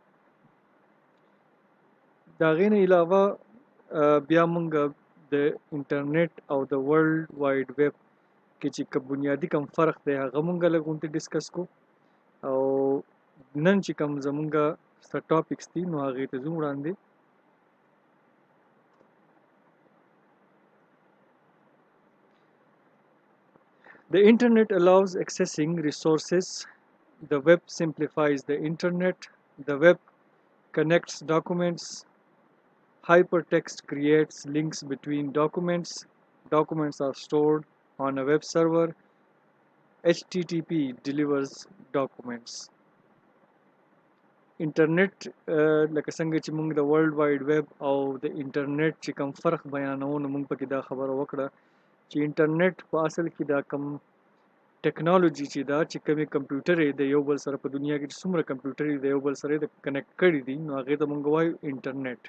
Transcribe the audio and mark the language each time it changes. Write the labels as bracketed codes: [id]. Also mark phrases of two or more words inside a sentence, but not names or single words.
[ps] د هغې نه علاوه بیا مونږ د انټرنیټ او د [en] world wide web [ps] کې چې کوم بنیادي کوم فرق دی هغه مونږ لږ غونډې ډسکس کو، او نن چې کوم زمونږه څه ټاپکس دي نو هغې ته ځو وړاندې. [en] The internet allows accessing resources. The web simplifies the internet. The web connects documents. Hypertext creates links between documents. Documents are stored on a web server. HTTP delivers documents. [ps] انټرنیټ لکه څنګه چې موږ د [en] world wide web [ps] او د انټرنیټ چې کوم فرق بیانوو، نو موږ پکې دا خبره وکړه چې انټرنیټ په اصل کې دا کوم ټیکنالوژي چې دا چې کومې کمپیوټر د یو بل سره په دنیا کې چې څومره کمپیوټر د یو بل سره د کنیکټ کړي دي، نو هغې ته موږ وایو انټرنیټ.